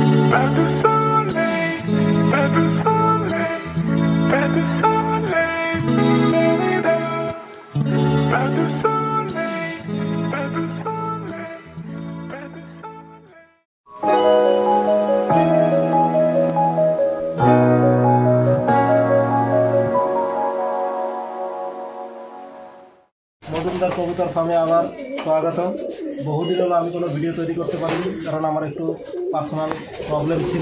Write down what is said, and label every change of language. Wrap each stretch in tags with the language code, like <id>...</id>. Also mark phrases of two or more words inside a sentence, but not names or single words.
<fr>Pas de soleil, pas de soleil, pas de soleil, pas de soleil, pas de soleil, pas de soleil.</fr> <bn>মজুমদার কবুতর ফার্মে আবার স্বাগতম। বহুদিন হলো আমি কোনো ভিডিও তৈরি করতে পারিনি, কারণ আমার একটু</bn> <en>personal problem</en> <bn>ছিল।</bn>